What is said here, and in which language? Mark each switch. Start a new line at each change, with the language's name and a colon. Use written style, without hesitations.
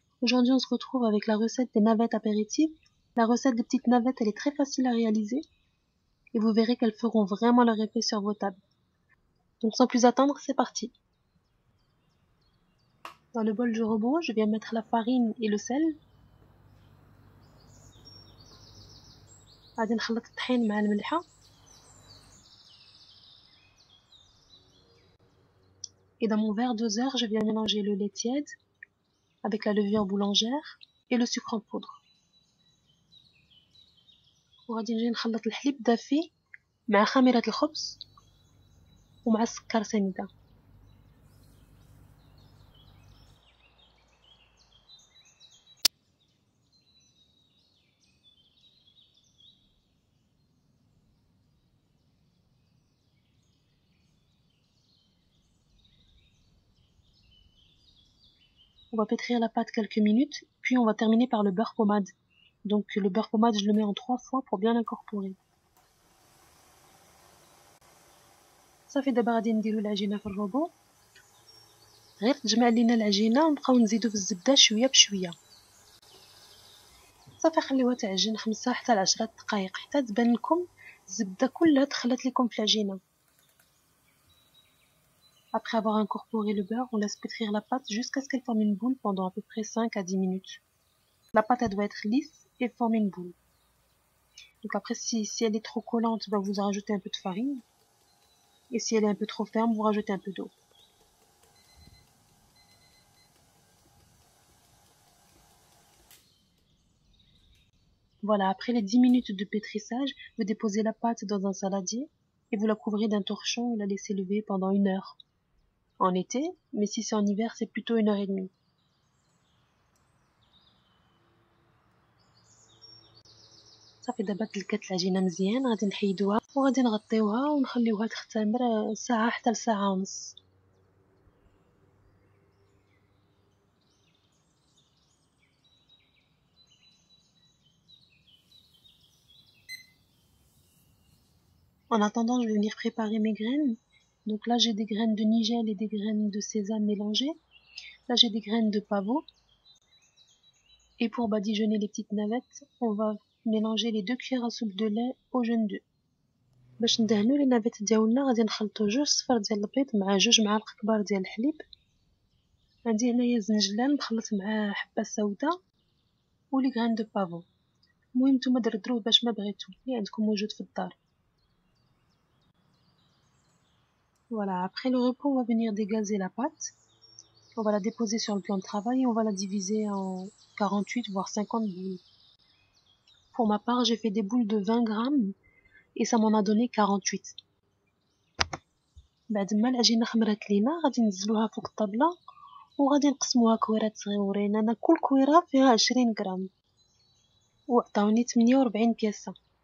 French: Aujourd'hui, on se retrouve avec la recette des navettes apéritives. La recette des petites navettes, elle est très facile à réaliser et vous verrez qu'elles feront vraiment leur effet sur vos tables. Donc sans plus attendre, c'est parti. Dans le bol du robot, je viens mettre la farine et le sel.
Arabic: غادي نخلط الطحين مع الملحة.
French: Et dans mon verre doseur, je viens mélanger le lait tiède avec la levure boulangère et le sucre en poudre.
Arabic: وغادي نجي نخلط الحليب دافي مع خميرة الخبز ومع السكر سنيدة.
French: On va pétrir la pâte quelques minutes, puis on va terminer par le beurre pommade. Donc le beurre pommade, je le mets en 3 fois pour bien l'incorporer.
Arabic: صافي دابا غادي نديرو العجينه في الروبو. غير تجمع لينا العجينه ونبقاو نزيدو في الزبده شويه بشويه. صافي خليوها تعجن 5 حتى ل 10 دقائق حتى تبان لكم الزبده كلها دخلت لكم في العجينه.
French: Après avoir incorporé le beurre, on laisse pétrir la pâte jusqu'à ce qu'elle forme une boule pendant à peu près 5 à 10 minutes. La pâte, elle doit être lisse et former une boule. Donc après, si elle est trop collante, vous rajoutez un peu de farine. Et si elle est un peu trop ferme, vous rajoutez un peu d'eau. Voilà, après les 10 minutes de pétrissage, vous déposez la pâte dans un saladier et vous la couvrez d'un torchon et la laissez lever pendant 1 heure. En été, mais si c'est en hiver, c'est plutôt 1 heure et demie.
Arabic: صافي دابا تلكات العجينه مزيان، غادي نحيدوها وغادي نغطيوها ونخليوها تختمر ساعه حتى لساعه ونص.
French: En attendant, je vais venir préparer mes graines. Donc là, j'ai des graines de nigel et des graines de sésame mélangées. Là, j'ai des graines de pavot. Et pour badigeonner les petites navettes, on va mélanger les 2 cuillères à soupe de lait au jaune d'œuf.
Arabic: باش ندهنو لي نافيت ديالنا غادي نخلطو 2 صفار ديال البيض مع 2 معالق كبار ديال الحليب. عندي هنايا زنجلان مخلط معاه حبه سوداء و لي غران دو بافو. المهم نتوما دردروه باش ما بغيتو اللي عندكم موجود في الدار.
French: Voilà, après le repas, on va venir dégazer la pâte. On va la déposer sur le plan de travail et on va la diviser en 48 voire 50 boules. Pour ma part, j'ai fait des boules de 20 grammes et ça m'en a donné 48.
Arabic: بعد ما العجينه خمرات لينا غادي ننزلوها فوق الطابله وغادي نقسموها كويرات صغيورين. انا كل كويره فيها 20 غرام وعطاوني 48 بياسه.